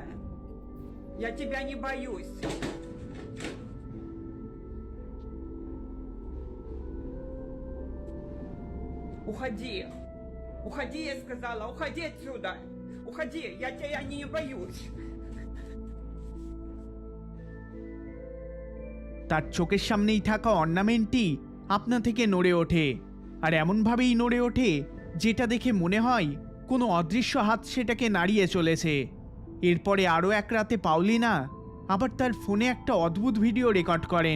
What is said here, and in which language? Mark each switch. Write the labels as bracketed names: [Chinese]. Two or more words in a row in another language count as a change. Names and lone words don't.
[Russian] Я тебя не боюсь. Уходи. Уходи, я сказала. Уходи отсюда. Уходи. Я тебя не боюсь. [Bangla] তার চোখের সামনেই থাকা অর্নামেন্টটি আপনা থেকে নড়ে ওঠে, আর এমনভাবেই নড়ে ওঠে যেটা দেখে মনে হয় কোনো অদৃশ্য হাত সেটাকে নাড়িয়ে চলেছে। এরপরে আরও এক রাতে পাউলিনা আবার তার ফোনে একটা অদ্ভুত ভিডিও রেকর্ড করেন।